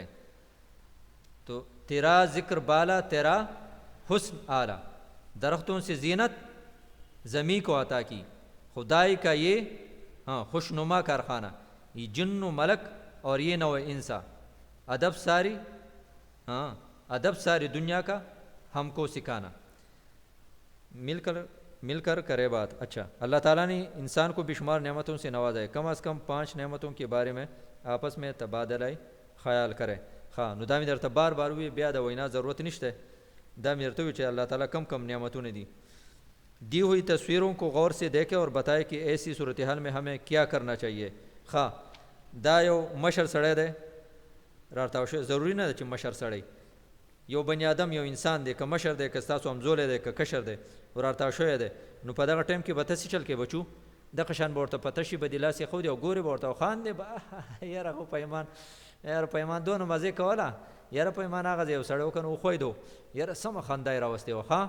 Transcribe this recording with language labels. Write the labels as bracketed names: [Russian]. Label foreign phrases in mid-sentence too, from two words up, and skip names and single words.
[Urdu] تو تیرا ذکر بالا، تیرا حسن اعلیٰ، درختوں سے زینت زمیں کو عطا کی، خدائی کا یہ خوشنما کارخانہ، یہ جن و ملک اور یہ نوع انسا، ادب ساری دنیا کا ہم کو سکھانا، مل کر کرے بات۔ اچھا، اللہ تعالیٰ نے انسان کو بے شمار نعمتوں سے نوازا ہے، کم از کم 5 نعمتوں کے بارے میں آپس میں تبادلہ خیال کریں۔ [Pashto] نو دا مې درته بار بار وی، بیا د وینا ضرورت نشته، دا مې درته وی چې [Urdu] اللہ تعالیٰ کم نعمتوں نے دی ہوئی تصویروں کو غور سے دیکھیں اور بتائے کہ ایسی صورتحال میں ہمیں کیا کرنا چاہیے۔ [Pashto] دا یو مشر سړی دی، راته شو ضروری نه ده چې مشر سړی، یو بنی آدم، یو انسان دی، که مشر دی، که ستاسو همزولی دی، که کشر دی، ورته شوی دی، نو په دغه ټایم کې به ته څه چل کې بچو، دغه شان به ورته پته شي، به دې لاس یې ښودي او ګورې به ورته خاندې به، یاره خو پیمان دونه مزې کوله، یاره پیمان هغه ځای یو سړی وکړ نو وښویدو، یاره سمه خندا یې راوستې وه.